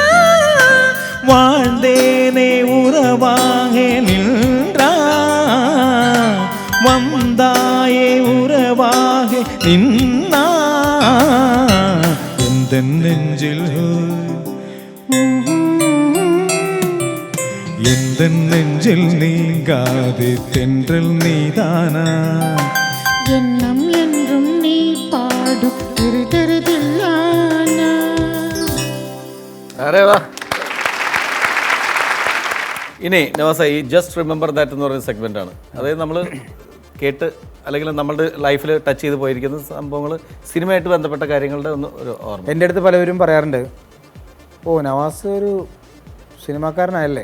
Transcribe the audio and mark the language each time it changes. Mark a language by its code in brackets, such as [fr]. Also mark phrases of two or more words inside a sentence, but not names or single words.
[ta] வாழ்ந்தேனே உறவாக நின்றா வந்தாயே உறவாக நின்னா எந்த நெஞ்சில் எந்த நெஞ்சில் நீங்காது தென்றல் நீதானா எண்ணம் என்றும் நீ பாடும் திருதில்லானா. [hi] अरे वाह. [ml] ഇനി നവാസ, ഈ [en] just remember that [ml] എന്ന് പറയുന്ന സെഗ്മെൻ്റാണ്. അതായത് നമ്മൾ കേട്ട് അല്ലെങ്കിൽ നമ്മളുടെ ലൈഫിൽ ടച്ച് ചെയ്ത് പോയിരിക്കുന്ന സംഭവങ്ങൾ, സിനിമയായിട്ട് ബന്ധപ്പെട്ട കാര്യങ്ങളുടെ ഒരു ഓർമ്മ. എൻ്റെ അടുത്ത് പലവരും പറയാറുണ്ട്, ഓ നവാസ് ഒരു സിനിമാക്കാരനായല്ലേ.